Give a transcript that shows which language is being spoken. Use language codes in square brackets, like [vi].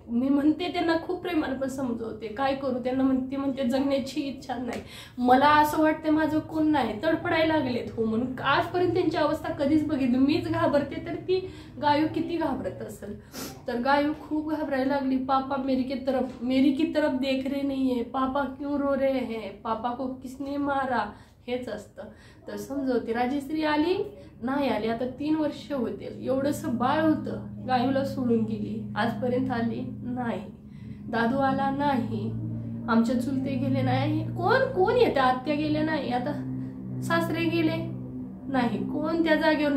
[mr] मी म्हणते त्यांना खूप प्रेमाने पण समजवते, काय करू त्यांना म्हणते जगण्याची इच्छा नाही. मला असं वाटतं माझं कोण नाही, तडफडायला लागलेत हो म्हणून. आजपर्यंत त्यांची अवस्था कधीच बघितली, मीच घाबरते तर ती गायू किती घाबरत असेल. तर गायू खूप घाबरायला लागली. [hi] पापा मेरी की तरफ देख रहे नहीं है, पापा क्यों रो रहे हैं, पापा को किसने मारा, [mr] हेच असतं. तर समजवते. राजश्री आली नाही आली, आता 3 वर्ष होते. एवढंसं बाळ होतं, गायूला सोडून गेली, आजपर्यंत आली नाही. दादू आला नाही, आमच्या चुलते गेले नाही, कोण येते, आत्या गेले नाही, आता सासरे गेले नाही, कोण त्या जागेवर.